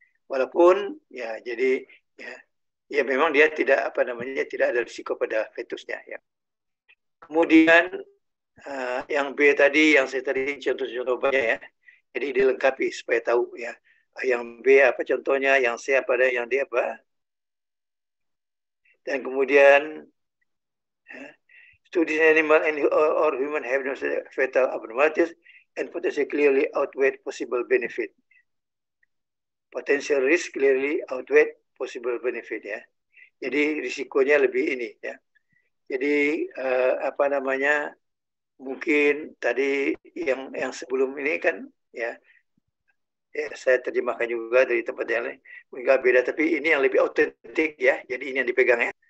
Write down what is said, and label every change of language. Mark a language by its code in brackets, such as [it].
[id] Walaupun ya jadi ya memang dia tidak apa namanya tidak ada risiko pada fetusnya ya. Kemudian yang B tadi yang saya tadi contoh-contoh obatnya ya. Jadi dilengkapi supaya tahu ya. Yang B apa contohnya, yang C apa dan yang D apa. Dan kemudian [en] studies in animal and or human have no fatal abnormalities and potentially clearly outweigh possible benefit. Potential risk clearly outweigh possible benefit ya. [id] Jadi risikonya lebih ini ya. Jadi apa namanya mungkin tadi yang sebelum ini kan ya saya terjemahkan juga dari tempat yang lain mungkin beda tapi ini yang lebih autentik ya. Jadi ini yang dipegang ya.